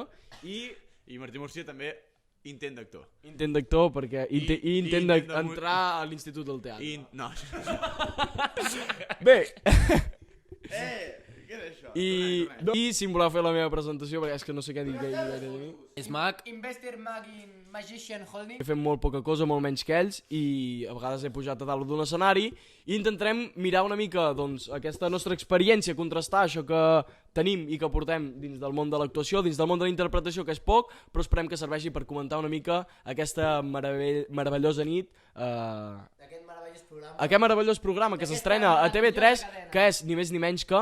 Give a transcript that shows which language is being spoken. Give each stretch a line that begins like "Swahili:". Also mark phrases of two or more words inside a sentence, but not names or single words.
Catalan: I Martí Murcia també intent d'actor. Intent d'actor perquè... I intent d'entrar a l'Institut del Teatre. No. Bé... Què és això? I si em voleu fer la meva presentació, perquè és que no sé què dir gaire de mi. És mag.
English: Investor Magician Holding.
Catalan: He fet molt poca cosa, molt menys que ells, i a vegades he pujat a dalt d'un escenari i intentarem mirar una mica doncs, aquesta nostra experiència, contrastar això que tenim i que portem dins del món de l'actuació, dins del món de la interpretació, que és poc, però esperem que serveixi per comentar una mica aquesta meravellosa nit, aquest meravellós programa que s'estrena a TV3, que és ni més ni menys que...